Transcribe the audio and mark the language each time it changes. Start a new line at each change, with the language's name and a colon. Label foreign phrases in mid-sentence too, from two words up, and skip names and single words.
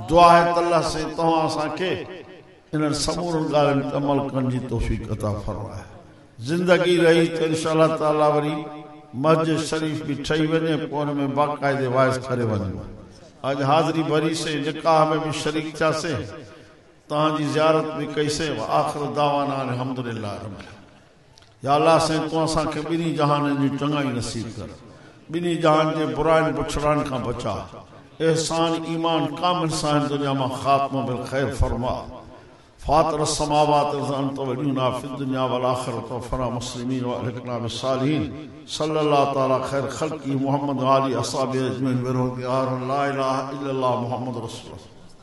Sindhi: दुआ आहे त अल्लाह साईं तव्हां असांखे इन समूरनि ॻाल्हियुनि ते अमल करण जी तौफ़ीक़ अता फरमाए। ज़िंदगी रही त इंशाअल्लाह ताला वरी मस्जिद शरीफ़ भी ठही वञे, पोइ हुन में बाक़ाइदे वाइस करे वञो। अॼु हाज़िरी भरी से निकाह में भी शरीक थियासीं, तव्हांजी ज़ियारत भी कईसीं।
Arabic: آخر دعوانا الحمد لله رب العالمين.
Sindhi: या अल्लाह साईं तूं असांखे ॿिन्ही जहाननि जी चङाई नसीब कर, ॿिन्ही जहान जे बुराइनि बुछड़ाइनि खां बचा। एहसान ईमान कामिल सां दुनिया में ख़ात्मो बिल ख़ैर फरमा।
Arabic: فاطر السماوات أنت ولينا في الدنيا والآخرة توفنا مسلمين وألحقنا بالصالحين. صلى الله تعالى خير خلقه محمد وآل أصحابه أجمعين. لا إله إلا الله محمد رسول الله.